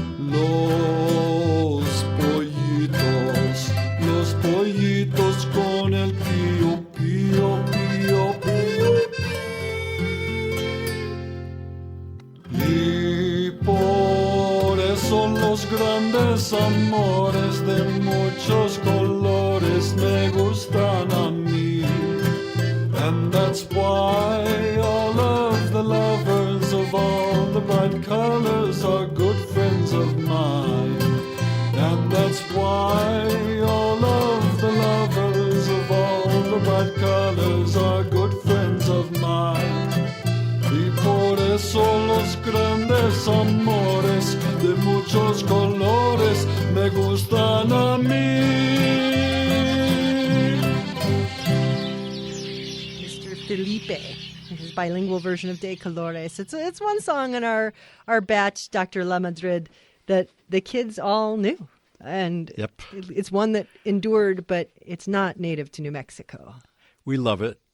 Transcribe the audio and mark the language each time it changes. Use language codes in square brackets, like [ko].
[es] Los pollitos con el pío, pío, pío, pío. Y por eso los grandes amores de muchos colores me gustan a mí. [en] And that's why all of the lovers of all the bright colors are good friends of mine. And that's why all of the lovers of all the bright colors are good friends of mine. [es] Y por eso los grandes amores de muchos colores me gustan a mí. [en] Mr. Felipe, his bilingual version of De Colores. It's one song in our batch, Dr. LaMadrid, that the kids all knew. And yep. It's one that endured, but it's not native to New Mexico. We love it.